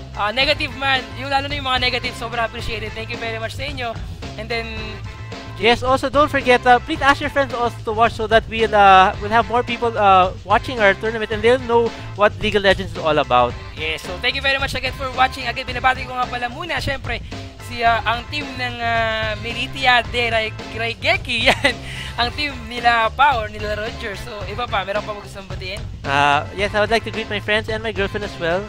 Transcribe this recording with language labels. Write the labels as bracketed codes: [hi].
[tl] Negative man, lalo na yung mga negative, sobrang appreciated. [en] Thank you very much [tl] sa inyo. And then, [en] yes, also don't forget, please ask your friends also to watch so that we'll have more people watching our tournament and they'll know what League of Legends is all about. Yes, so thank you very much again for watching. [tl] Again, binabati ko nga pala muna, syempre, ang team ng Meritia de Raigeki, yan, ang team nila Power, nila Roger. So, iba pa, meron pa mo gustong batiin? [en] Yes, I would like to greet my friends and my girlfriend as well.